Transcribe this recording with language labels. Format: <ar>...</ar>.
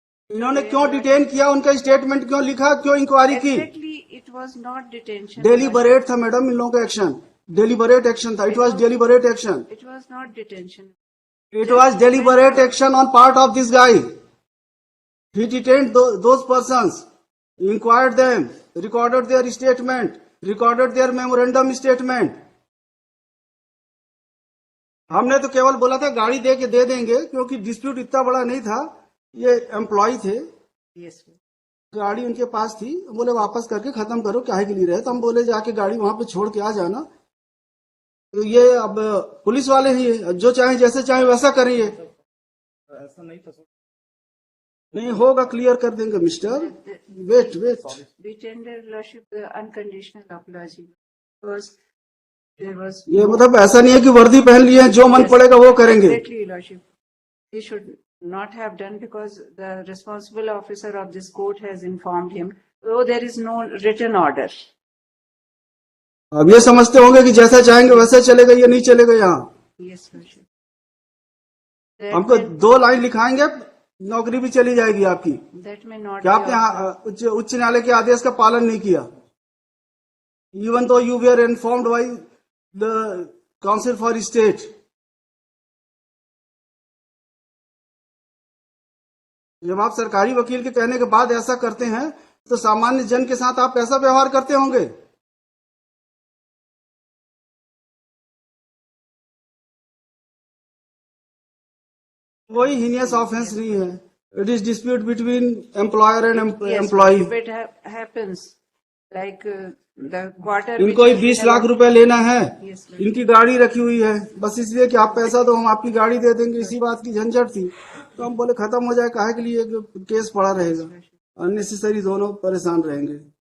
<hi>इन्होंने क्यों डिटेन किया? उनका स्टेटमेंट क्यों लिखा? क्यों इंक्वायरी की?</hi> <en>It was not detention.</en> <hi>Deliberate था मैडम इन लोगों का एक्शन, डेलीबरेट एक्शन था।</hi> <en>It was deliberate action. It was not detention. It was deliberate action on part of this guy. He detained those persons, inquired them, recorded their statement, recorded their memorandum statement.</en> <hi>हमने तो केवल बोला था गाड़ी दे देंगे, क्योंकि dispute इतना बड़ा नहीं था। ये एम्प्लॉय थे,</hi> <en>Yes.</en> <hi>गाड़ी उनके पास थी, बोले वापस करके खत्म करो, काहे के लिए रहे? तो हम बोले जाके गाड़ी वहां पे छोड़ के आ जाना। तो ये अब पुलिस वाले ही जो चाहे जैसे चाहे वैसा करेंगे। ऐसा नहीं था। नहीं होगा, क्लियर कर देंगे mister. Wait.</hi> <en>We tender lordship the unconditional apology because there was</en> <hi>ये मतलब ऐसा नहीं है कि वर्दी पहन लिए हैं, जो मन पड़ेगा वो करेंगे।</hi> <en>exactly lordship. He should not have done because the responsible officer of this court has informed him. So there is no written order.</en> <hi>अब ये समझते होंगे कि जैसा चाहेंगे वैसा चलेगा, ये नहीं चलेगा यहाँ।</hi> <en>Yes, lordship.</en> <hi>हमको 2 लाइन लिखाएंगे, नौकरी भी चली जाएगी आपकी।</hi> <en>That may not.</en> <hi>क्या आपने उच्च न्यायालय के आदेश का पालन नहीं किया?</hi> <en>Even though you were informed by the counsel for state.</en> <hi>जब आप सरकारी वकील के कहने के बाद ऐसा करते हैं तो सामान्य जन के साथ आप कैसा व्यवहार करते होंगे? कोई</hi> <en>heinous offence</en> <hi>नहीं है।</hi> <en>It is dispute between employer and employee. It happens like the quarter.</en> <hi>इनको ही 20 लाख रुपए लेना है,</hi> <en>Yes, ma'am.</en> <hi>इनकी गाड़ी रखी हुई है, बस इसलिए कि आप पैसा दो हम आपकी गाड़ी दे देंगे, इसी बात की झंझट थी। तो हम बोले खत्म हो जाए, काहे के लिए केस पड़ा रहेगा, अननेसेसरी दोनों परेशान रहेंगे।</hi>